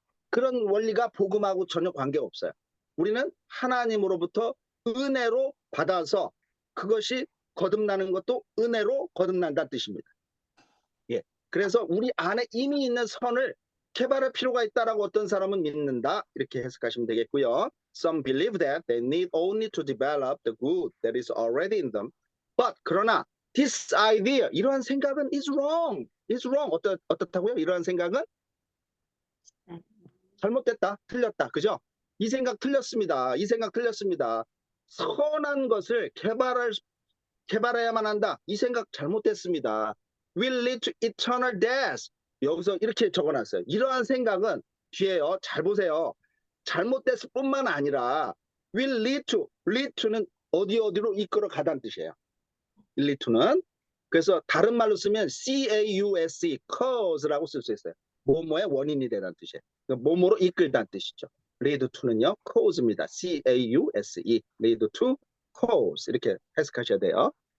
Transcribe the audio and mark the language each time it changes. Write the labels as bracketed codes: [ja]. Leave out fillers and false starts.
[ko] 그런 원리가 복음하고 전혀 관계가 없어요. 우리는 하나님으로부터 은혜로 받아서 그것이 거듭나는 것도 은혜로 거듭난다는 뜻입니다. 예. 그래서 우리 안에 이미 있는 선을 개발할 필요가 있다라고 어떤 사람은 믿는다. 이렇게 해석하시면 되겠고요. [en] Some believe that they need only to develop the good that is already in them. But [ko] 그러나 [en] this idea [ko] 이러한 생각은 [en] is wrong. is wrong. [ko] 어떻다고요? 이러한 생각은 잘못됐다. 틀렸다. 그죠? 이 생각 틀렸습니다. 이 생각 틀렸습니다. 선한 것을 개발해야만 한다. 이 생각 잘못됐습니다. [en] will lead to eternal death. [ko] 여기서 이렇게 적어놨어요. 이러한 생각은 뒤에요. 잘 보세요. 잘못됐을 뿐만 아니라 [en] will lead to [ko] 는 어디로 이끌어 가다는 뜻이에요. [en] lead to는. [ko] 그래서 다른 말로 쓰면 [en] cause, cause [ko] 라고 쓸 수 있어요. 뭐뭐의 원인이 되다는 뜻이에요. 뭐뭐로 이끌다는 뜻이죠. [en] lead to는요. cause입니다. cause, lead to cause [ko] 이렇게 해석하셔야 돼요.